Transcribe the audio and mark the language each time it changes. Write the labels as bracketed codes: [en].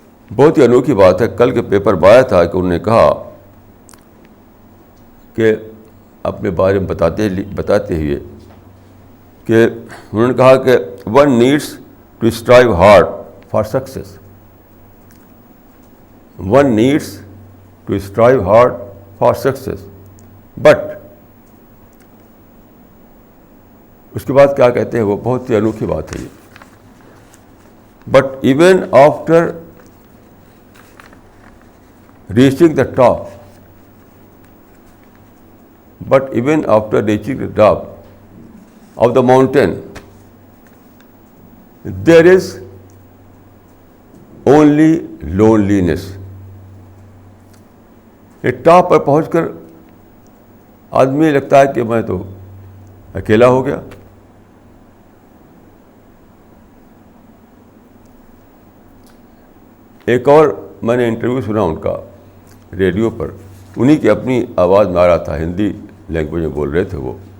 [ur] بہت ہی انوکھی بات ہے. کل کے پیپر میں آیا تھا کہ انہوں نے کہا کہ اپنے بارے میں بتاتے ہوئے کہ انہوں نے کہا کہ [en] One needs to strive hard for success. One needs to strive hard for success, [ur] but اس کے بعد کیا کہتے ہیں وہ, بہت ہی انوکھی بات ہے یہ. [en] But even after reaching the top, but even after reaching the top of the mountain there is only loneliness. [ur] ایک ٹاپ پر پہنچ کر آدمی لگتا ہے کہ میں تو اکیلا ہو گیا. ایک اور میں نے انٹرویو سنا ان کا ریڈیو پر, انہی کی اپنی آواز میں آ رہا تھا, ہندی لینگویج میں بول رہے تھے وہ.